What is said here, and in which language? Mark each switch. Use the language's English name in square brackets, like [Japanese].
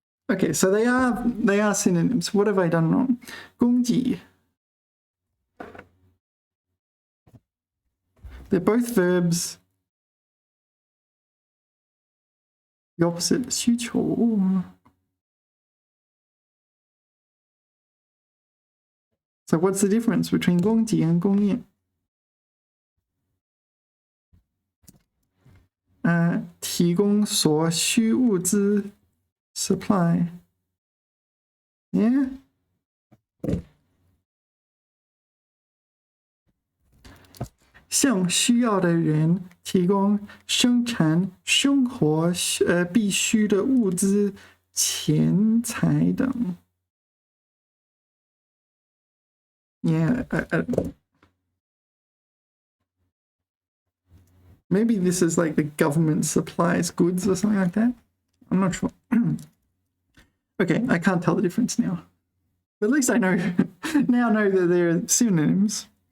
[English] Okay, so they are synonyms. What have I done wrong? 供给 They're both verbs. The opposite 需求 So what's the difference between 供给 and 供应? [Chinese] 提供所需物资 supply. [English] Yeah? [Chinese] 向需要的人提供生产生活必需的物资、钱财等。 [English] Yeah, maybe this is like the government supplies goods or something like that. I'm not sure. Okay, I can't tell the difference now. But at least I know now know that they're synonyms.